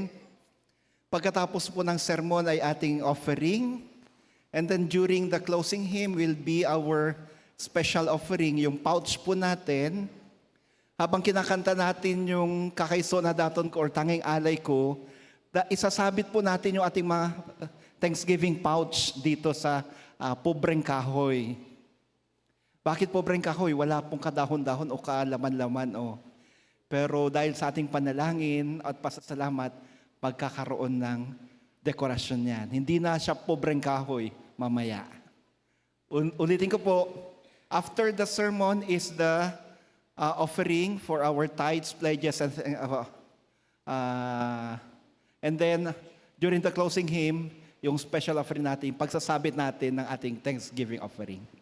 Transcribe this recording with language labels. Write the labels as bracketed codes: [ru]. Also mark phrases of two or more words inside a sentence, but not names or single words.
[tl] Pagkatapos po ng sermon ay ating offering. [en] And then during the closing hymn will be our special offering, [tl] yung pouch po natin. Habang kinakanta natin yung kakaiso na daton ko or tanging alay ko, isasabit po natin yung ating mga [en] Thanksgiving pouch [tl] dito sa pobreng kahoy. Bakit pobreng kahoy? Wala pong kadahon-dahon o kaalaman-laman. Pero dahil sa ating panalangin at pasasalamat, pagkakaroon ng dekorasyon yan. Hindi na siya pobreng kahoy mamaya. Ulitin ko po, [en] after the sermon is the offering for our tithes, pledges, and then during the closing hymn, [tl] yung [en] special offering [tl] natin, pagsasabit natin ng ating [en] Thanksgiving offering.